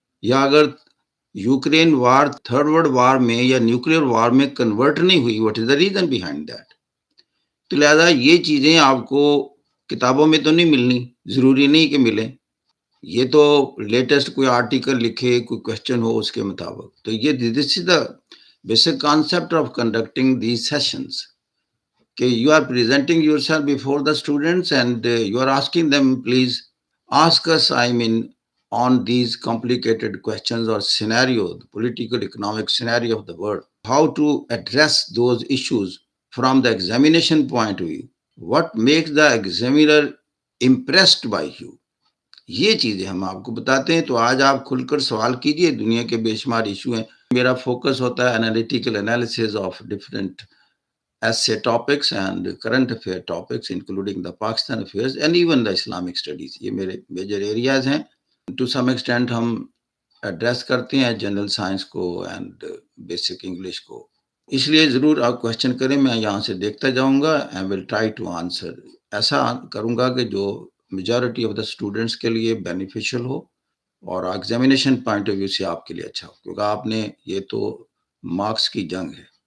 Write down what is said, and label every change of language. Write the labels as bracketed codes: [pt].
[ur] یا اگر Ukraine war third world war میں یا نیوکلیر وار میں کنورٹ نہیں ہوئی، [en] What is the reason behind that. [ur] تو لہذا یہ چیزیں آپ کو کتابوں میں تو نہیں ملنی، ضروری نہیں کہ ملیں. یہ تو لیٹسٹ کوئی آرٹیکل لکھے، کوئی کوشچن ہو اس کے مطابق. تو یہ [en] This is the basic concept of conducting these sessions کہ you are presenting yourself before the students and you are asking them please ask us, I mean, on these complicated questions or scenario, the political economic scenario of the world, how to address those issues from the examination point of view. What makes the examiner impressed by you? [ur] یہ چیزیں ہم آپ کو بتاتے ہیں. تو آج آپ کھل کر سوال کیجئے، دنیا کے بے شمار ایشو ہیں. میرا فوکس ہوتا ہے [en] Analytical analysis of different essay topics and current affair topics including the Pakistan affairs and even the Islamic studies. [ur] یہ میرے میجر ایریاز ہیں. [en] to some extent [ur] ہم ایڈریس کرتے ہیں جنرل سائنس کو اینڈ بیسک انگلش کو. اس لیے ضرور آپ کوشچن کریں، میں یہاں سے دیکھتا جاؤں گا [en] and will try to answer. [ur] ایسا کروں گا کہ جو میجورٹی آف دا اسٹوڈنٹس کے لیے بینیفیشل ہو اور ایگزامینیشن پوائنٹ آف ویو سے آپ کے لیے اچھا ہو، کیونکہ آپ نے یہ تو مارکس کی جنگ ہے.